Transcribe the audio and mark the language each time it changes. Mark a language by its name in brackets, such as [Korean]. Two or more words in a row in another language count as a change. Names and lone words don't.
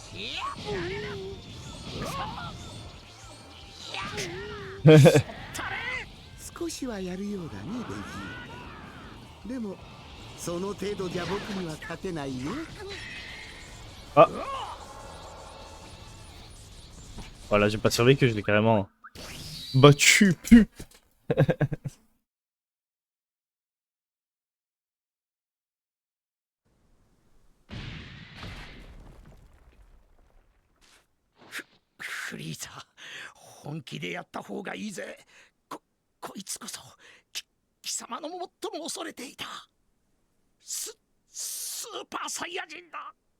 [Japanese] 少しはやるようだね、ベジータ。でもその程度じゃ僕には勝てないよ。 [French] Ah. Voilà, j'ai pas survécu, je l'ai carrément battu, pu. [Japanese] フリーザ、本気でやった方がいいぜ。こいつこそ貴様の最も恐れていたスーパーサイヤ人だ。